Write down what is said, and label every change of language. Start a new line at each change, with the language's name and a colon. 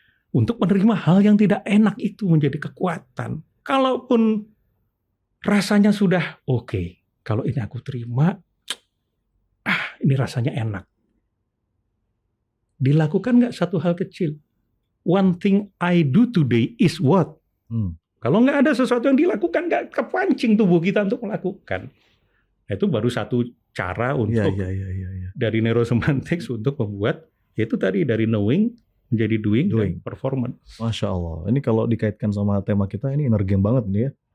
Indonesian: Untuk menerima hal yang tidak enak itu menjadi kekuatan. Kalaupun rasanya sudah oke. Kalau ini aku terima, ini rasanya enak. Dilakukan nggak satu hal kecil?
English: One thing I do today is what?
Indonesian: Kalau nggak ada sesuatu yang dilakukan, nggak kepancing tubuh kita untuk melakukan. Itu baru satu cara untuk dari neurosemantics untuk membuat, yaitu tadi dari knowing menjadi doing. Dan performance. Masya Allah. Ini kalau dikaitkan sama tema kita, ini
English: inner game
Indonesian: banget nih ya.